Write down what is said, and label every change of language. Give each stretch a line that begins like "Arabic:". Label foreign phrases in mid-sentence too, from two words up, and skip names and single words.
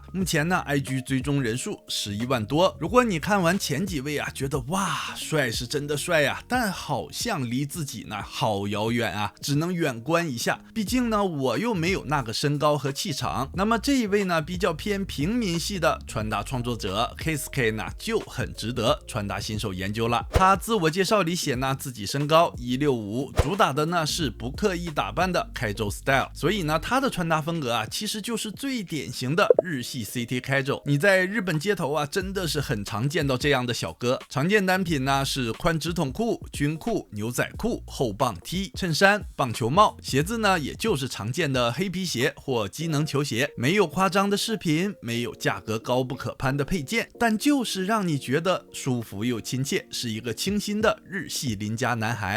Chinese: 目前呢 IG 追蹤人數11萬多。如果你看完前幾位啊，覺得哇帥是真的帥啊，但好像離自己呢好遙遠啊，只能遠觀一下。畢竟呢我又沒有那個身高和氣場。那麼這一位呢比較偏平民系的穿搭創作者 Keisuke 呢就很值得穿搭新手研究了。他自我介紹裡寫呢自己身高165，主打的呢是不刻意打扮的
English: casual style，
Chinese: 所以呢他的穿搭風格啊其實就是最典型的日系
English: city casual。
Chinese: 你在日本街頭啊真的是很常見到這樣的小哥。常見單品呢是寬直筒褲、軍褲、牛仔褲、厚棒 T、襯衫、棒球帽，鞋子呢也就是常見的黑皮鞋或機能球鞋，沒有誇張的飾品，沒有價格高不可攀的配件，但就是讓你覺得舒服又親切，是一個清新的日系鄰家男孩。